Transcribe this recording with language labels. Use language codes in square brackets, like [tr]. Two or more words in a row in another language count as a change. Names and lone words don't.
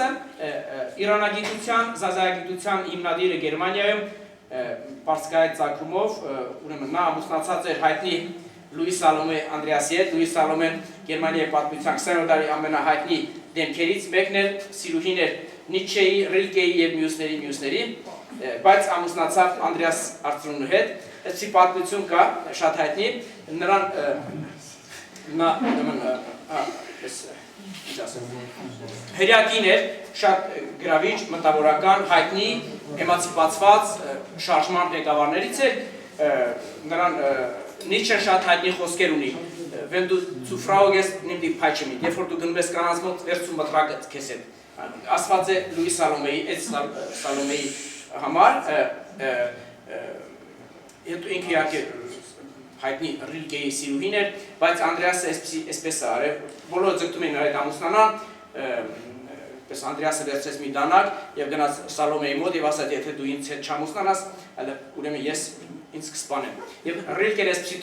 [hy] իրանագիտության, զազայագիտության հիմնադիրը Գերմանիայում Պարսկայի ծագումով, ուրեմն նա ամուսնացած էր հայտնի Լուիս Սալոմե Անդրեասի հետ, Լուիս Սալոմեն Գերմանիայի պատմության 20-րդ դարի ամենահայտնի դեմքերից մեկն էր, սիրուհին էր Նիցշեի, Ռիլկեի եւ մյուսների, բայց ամուսնացավ Անդրեաս Արծրունու հետ, այդպիսի պատմություն կա, շատ հայտնի, նրան նա հրյակին էր, շատ գրավիչ, մտավորական, հայտնի, էմացիպացված, շարժման ղեկավարներից էր, նրան Նիցշեն շատ հայտնի խոսքեր ունի, [de] wenn du zu Frau gehst, nimm die Peitsche mit, [hy] երբ որ դու գնում ես կանանց մոտ, վերցու մտրակը քեզ հետ, ասված է Լուիս Սալոմեի, այդ Սալոմեի համար, հետո ինքը իհարկե հայտնի Ռիլկեի սիրուհին էր, բայց Անդրեասը այսպես է արել, բոլորը ձգտում էին այդ ամուսնանան, պես Անդրեասը վերցրեց մի դանակ եւ գնաց Սալոմեի մոտ եւ ասաց, եթե դու ինձ հետ չամուսնանաս, այլ ուրեմն ես ինձ կսպանեմ։ Եվ Ռիլկեն այսպիսի